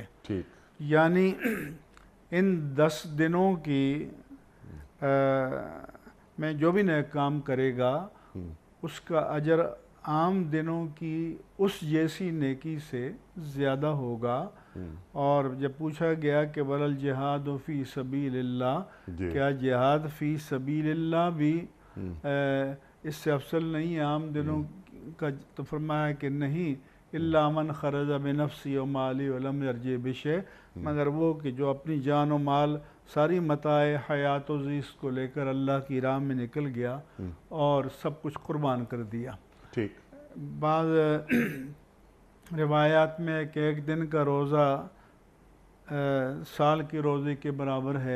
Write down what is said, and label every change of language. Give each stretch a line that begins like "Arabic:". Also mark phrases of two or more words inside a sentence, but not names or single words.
Urdu: یعنی ان 10 دنوں کی میں جو بھی نیک کام کرے گا اس کا اجر عام دنوں کی اس جیسی نیکی سے زیادہ ہوگا. اور جب پوچھا گیا کہ
Arabic: ولل جہاد فی سبیل اللہ،
Urdu: کیا جہاد فی سبیل اللہ بھی اس سے افضل نہیں عام دنوں کا؟ تو فرمایا کہ نہیں،
Arabic: الا من خرج بنفسی و مالی ولم یرجع بشیء،
Urdu: مگر وہ کہ جو اپنی جان و مال ساری متاع حیات و زیست کو لے کر اللہ کی راہ میں نکل گیا اور سب کچھ قربان کر دیا. بعض روایات میں کہ 1 دن کا روزہ سال کے روزے کے برابر ہے.